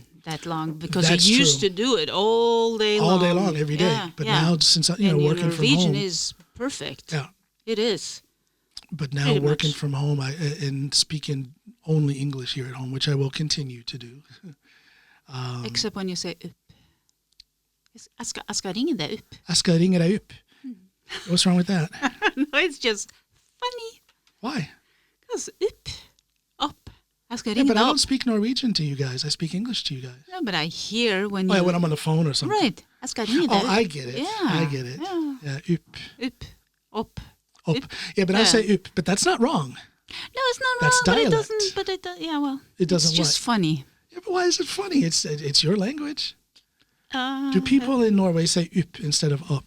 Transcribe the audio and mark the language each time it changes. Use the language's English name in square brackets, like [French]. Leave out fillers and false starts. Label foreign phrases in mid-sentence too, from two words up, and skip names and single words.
[English] That long, because you used to do it all day long. All day long, every day. But now, since working from home, Norwegian is perfect. Yeah, it is. But now working from home, and speaking only English here at home, which I will continue to do. Except when you say upp. [Norwegian] Jeg skal ringe deg upp. Jeg skal ringe deg upp. [English] What's wrong with that? No, it's just funny. Why? Because up. But I don't speak Norwegian to you guys. I speak English to you guys. No, but I hear when when I'm on the phone or something. Right. [Norwegian] Jeg skal ringe deg. [English] Oh, I get it. Yeah. I get it. Yeah, upp. Up. Yeah, but I say up, but that's not wrong. No, it's not that's wrong. Dialect. But it doesn't. Yeah, well, it doesn't. It's just funny. Yeah, but why is it funny? It's your language. Do people in Norway say up instead of up?